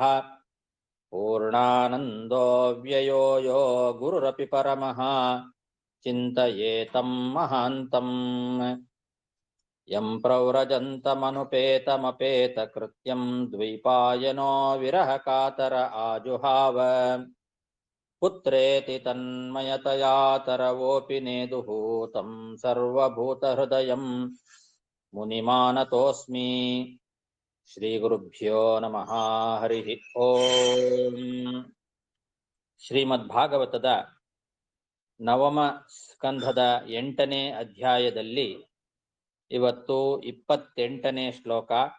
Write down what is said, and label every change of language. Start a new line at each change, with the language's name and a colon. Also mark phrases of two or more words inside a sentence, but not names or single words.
Sanskrit: ಪೂರ್ಣಾನಂದೋ ವ್ಯಯೋ ಯೋ ಗುರುರಪಿ ಪರಮಃ ಚಿಂತಯೇತಂ ಮಹಾಂತಂ. ಯಂ ಪ್ರವ್ರಜन्तಮನುಪೇತಮಪೇತಕೃತ್ಯಂ ದ್ವೈಪಾಯನೋ ವಿರಹ ಕಾತರ ಆಜುಹಾವ. ಪುತ್ರೇತಿ ತನ್ಮಯತಯಾ ತರವೋಪಿ ನೇದುಃ तं ಸರ್ವಭೂತಹೃದಯಂ ಮುನಿಮಾನತೋಸ್ಮಿ. ಶ್ರೀಗುರುಭ್ಯೋ ನಮಃ. ಹರಿ ಓಂ.
Kannada: ಶ್ರೀಮದ್ಭಾಗವತದ ನವಮ ಸ್ಕಂಧದ 8ನೇ ಅಧ್ಯಾಯದಲ್ಲಿ ಇವತ್ತು 28ನೇ ಶ್ಲೋಕ.